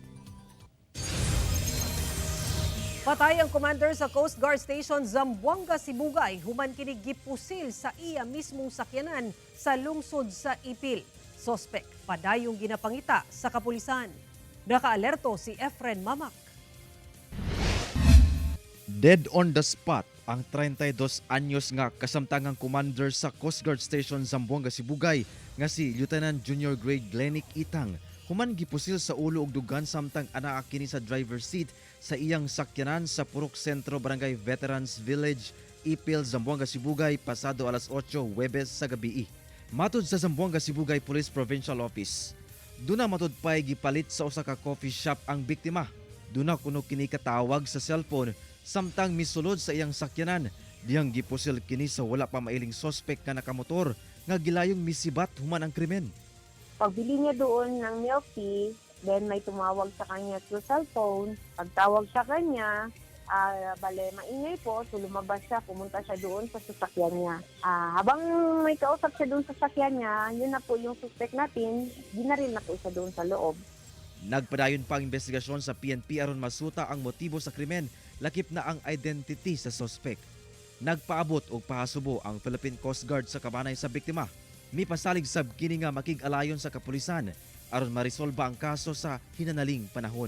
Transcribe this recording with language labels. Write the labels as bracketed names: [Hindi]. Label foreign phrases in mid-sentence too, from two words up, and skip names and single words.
[Cebuano] Patay ang commander sa Coast Guard Station Zamboanga, Sibugay, human kini gipusil sa iya mismong sakyanan sa lungsod sa Ipil. Sospek, padayong ginapangita sa kapulisan. Nakaalerto si Efren Mamak. [English] Dead on the spot [Cebuano] ang 32 anyos nga kasamtangang commander sa Coast Guard Station Zamboanga, Sibugay nga si Lieutenant Junior Grade Glenick Itang. Human gipusil sa ulo ug dugan samtang anaa kini sa [English] driver's seat [Cebuano] sa iyang sakyanan sa Purok Sentro Barangay Veterans Village, Ipil, Zamboanga, Sibugay pasado alas 8 Huwebes sa gabi. Matod sa Zamboanga, Sibugay Police Provincial Office, duna matod pay gipalit sa usa ka [English] coffee shop [Cebuano] ang biktima. Duna kuno kini katawag sa cellphone samtang misulod sa iyang sakyanan, diyang gipusil kini sa wala pa mailing sospek nga nakamotor nga gilayong misibat human ang krimen. [Filipino] Pagbili niya doon ng [English] milk tea, [Filipino] then may tumawag sa kanya [English] through cellphone. [Filipino] Pagtawag sa kanya, bale maingay po, so lumabas siya, pumunta siya doon sa sasakyan niya. Habang may kausap siya doon sa sasakyan niya, yun na po yung suspect natin, ginaril na po siya doon sa loob. [Cebuano] Nagpadayon pa ang investigasyon sa PNP aron masuta ang motibo sa krimen, lakip na ang identity sa suspect. Nagpaabot og pahasubo ang Philippine Coast Guard sa kabanay sa biktima. Mipasalig sab kini nga makig-alayon sa kapulisan aron maresolba ang kaso sa hinanaling panahon.